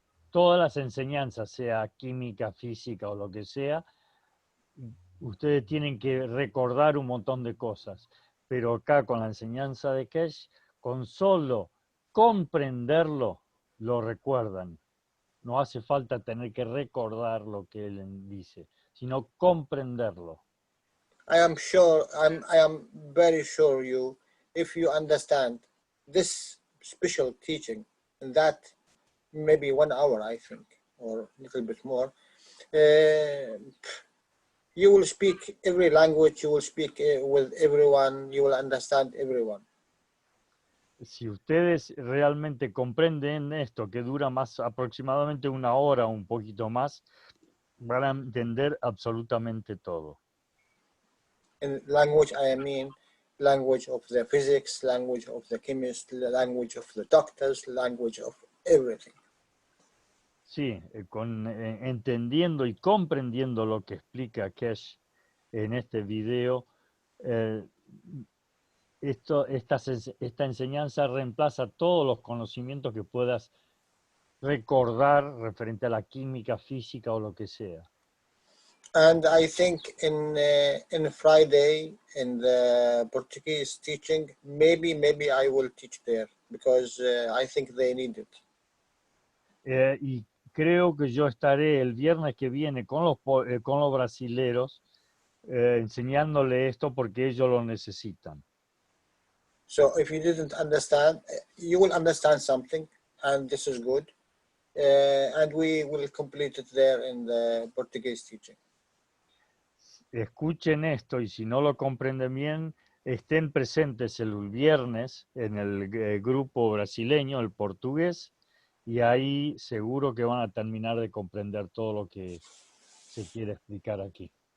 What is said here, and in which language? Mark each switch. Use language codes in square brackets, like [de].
[es] Todas las enseñanzas, sea química, física o lo que sea, ustedes tienen que recordar un montón de cosas. Pero acá con la enseñanza de Keshe, con solo comprenderlo, lo recuerdan. No hace falta tener que recordar lo que él dice, sino comprenderlo. [en] I am very sure you, if you understand this special teaching, and that maybe 1 hour, I think, or a little bit more, you will speak every language, you will speak with everyone, you will understand everyone. [es] Si ustedes realmente comprenden esto, que dura más aproximadamente 1 hora o un poquito más, van a entender absolutamente todo. [en] In language, I mean language of the physics, language of the chemists, language of the doctors, language of everything. [es] Sí, entendiendo y comprendiendo lo que explica Keshe en este video, esta enseñanza reemplaza todos los conocimientos que puedas recordar referente a la química, física o lo que sea. [en] And I think in Friday, in the Portuguese teaching, maybe I will teach there, because I think they need it. [es] Y creo que yo estaré el viernes que viene con los brasileros enseñándole esto porque ellos lo necesitan. [en] So if you didn't understand, you will understand something, and this is good. And we will complete it there in the Portuguese teaching. [es] Escuchen esto y si no lo comprenden bien, estén presentes el viernes en el grupo brasileño, el portugués, y ahí seguro que van a terminar de comprender todo lo que se quiere explicar aquí.